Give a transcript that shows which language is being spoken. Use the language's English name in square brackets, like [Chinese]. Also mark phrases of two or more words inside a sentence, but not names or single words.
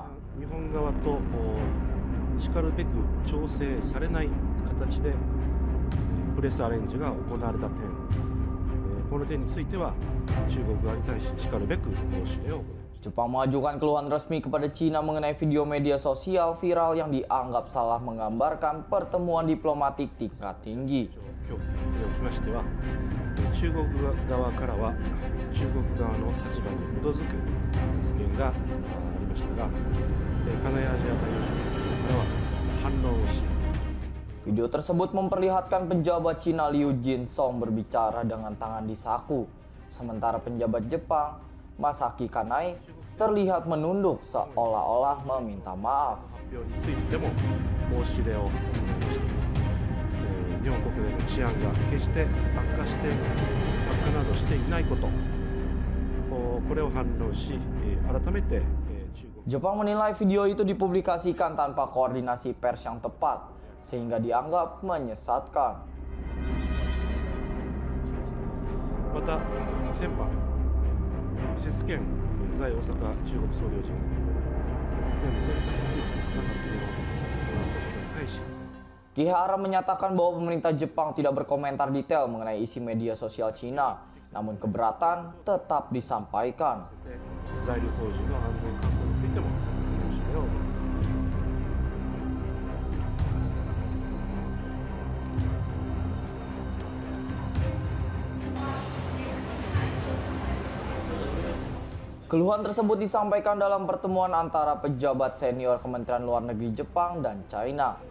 [Japanese] 日本側としかるべく調整されない形でプレスアレンジが行われた点、この点については中国側に対ししかるべく申し入れを行います。 [Indonesian] Jepang mengajukan keluhan resmi kepada Cina mengenai video media sosial viral yang dianggap salah menggambarkan pertemuan diplomatik tingkat tinggi. [Japanese] 今日におきましては、中国側からは中国側の立場に基づく発言がありましたが、カナヤアジア大洋州局長からは反論をし。 [Indonesian] Video tersebut memperlihatkan pejabat Cina Liu Jinsong berbicara dengan tangan di saku, sementara penjabat Jepang Masaki Kanai terlihat menunduk seolah-olah meminta maaf. [Japanese] 発表についても申し入れを日本国内の治安が決して悪化などしていないこと、これを反論し、改めて中国 [Indonesian] Jepang menilai video itu dipublikasikan tanpa koordinasi pers yang tepat, sehingga dianggap menyesatkan. [Japanese] また先般節権在大阪中国総領事が全て不適切な発言を行ったことに対し [Indonesian] Kihara menyatakan bahwa pemerintah Jepang tidak berkomentar detail mengenai isi media sosial Cina, namun keberatan tetap disampaikan. [Japanese] 在留邦人の安全確保についても申し入れを行います。 [Indonesian] Keluhan tersebut disampaikan dalam pertemuan antara pejabat senior Kementerian Luar Negeri Jepang dan China.